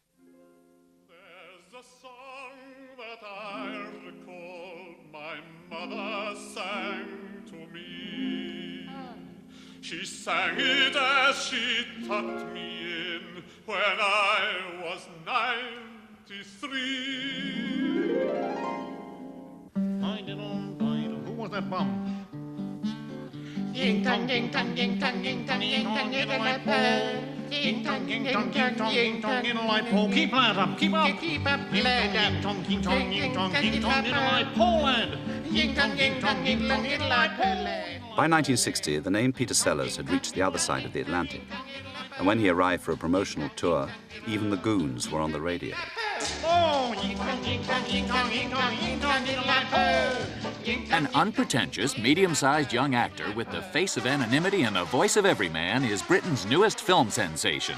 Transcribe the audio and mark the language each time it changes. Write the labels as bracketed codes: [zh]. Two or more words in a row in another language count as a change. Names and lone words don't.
[en] She sang it as she tucked me in when I was 93. Who was that bum? Ying tong, ying tong, ying tong, ying tong, ying tong, ying tong, ying tong, ying tong, ying tong, in a light pole. Keep that up, keep up. Keep up, lad. Ying tong, ying tong, ying tong, ying tong, in a light pole, lad. Ying tong, ying tong, ying tong, in a light pole, lad. By 1960, the name Peter Sellers had reached the other side of the Atlantic. And when he arrived for a promotional tour, even the Goons were on the radio. An unpretentious, medium-sized young actor with the face of anonymity and the voice of every man is Britain's newest film sensation.